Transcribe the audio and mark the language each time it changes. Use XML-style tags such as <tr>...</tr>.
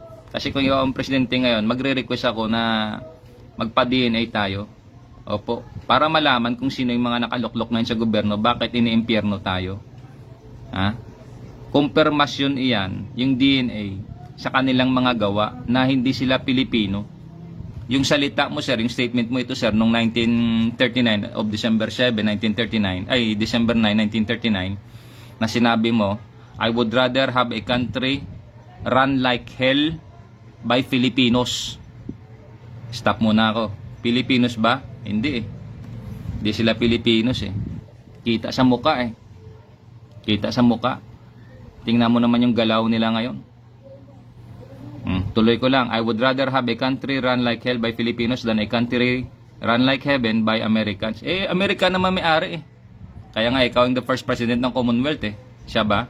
<tl>Kasi kung ikaw ang presidente ngayon, magre-request ako na magpa-DNA tayo. Opo, para malaman kung sino yung mga nakaluklok ngayon sa gobyerno, bakit iniimpyerno tayo. Kumpirmasyon iyan, yung DNA, sa kanilang mga gawa na hindi sila Pilipino. Yung salita mo sir, yung statement mo ito sir,</tl> <en>noong 1939 of December 7, 1939, December 9, 1939,</en> <tl>na sinabi mo,</tl> <en>I would rather have a country run like hell by Filipinos.</en> <tl>Stop muna ako. Filipinos ba? Hindi Hindi sila Filipinos Kita sa muka Kita sa muka. Tingnan mo naman yung galaw nila ngayon. Tuloy ko lang.</tl> <en>I would rather have a country run like hell by Filipinos than a country run like heaven by Americans.</en> <tl>Amerika naman may-ari Kaya nga, ikaw ang the first president ng Commonwealth Siya ba?</tl>